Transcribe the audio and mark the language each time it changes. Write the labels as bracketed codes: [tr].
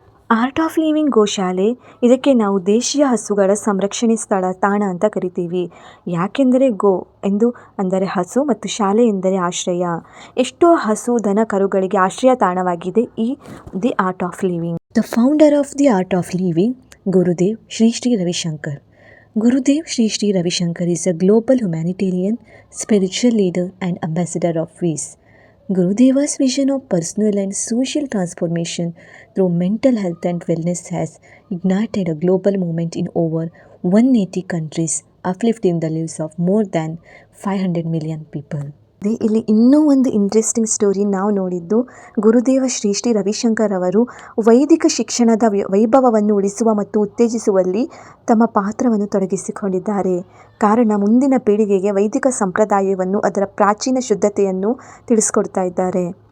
[kn] Art of living ಗೋಶಾಲೆ, ಇದಕ್ಕೆ ನಾವು ದೇಶೀಯ ಹಸುಗಳ ಸಂರಕ್ಷಣೆ ಸ್ಥಳ ತಾಣ ಅಂತ ಕರಿತೀವಿ. ಯಾಕೆಂದರೆ ಗೋ ಎಂದು ಅಂದರೆ ಹಸು ಮತ್ತು ಶಾಲೆ ಎಂದರೆ ಆಶ್ರಯ. ಎಷ್ಟೋ ಹಸು ದನ ಕರುಗಳಿಗೆ ಆಶ್ರಯ ತಾಣವಾಗಿದೆ ಈ the art of living. [en] The founder of the art of living, Gurudev Sri Sri Ravishankar. Gurudev Sri Sri Ravishankar is a global humanitarian, spiritual leader and ambassador of peace. Gurudeva's vision of personal and social transformation through mental health and wellness has ignited a global movement in over 180 countries, uplifting the lives of more than 500 million people. [kn] ಇಲ್ಲಿ ಇನ್ನೂ ಒಂದು interesting story ನಾವು ನೋಡಿದ್ದು, ಗುರುದೇವ ಶ್ರೀ ಶ್ರೀ ರವಿಶಂಕರ್ ಅವರು ವೈದಿಕ ಶಿಕ್ಷಣದ ವೈಭವವನ್ನು ಉಳಿಸುವ ಮತ್ತು ಉತ್ತೇಜಿಸುವಲ್ಲಿ ತಮ್ಮ ಪಾತ್ರವನ್ನು ತೊಡಗಿಸಿಕೊಂಡಿದ್ದಾರೆ. ಕಾರಣ ಮುಂದಿನ ಪೀಳಿಗೆಗೆ ವೈದಿಕ ಸಂಪ್ರದಾಯವನ್ನು, ಅದರ ಪ್ರಾಚೀನ ಶುದ್ಧತೆಯನ್ನು ತಿಳಿಸ್ಕೊಡ್ತಾ ಇದ್ದಾರೆ.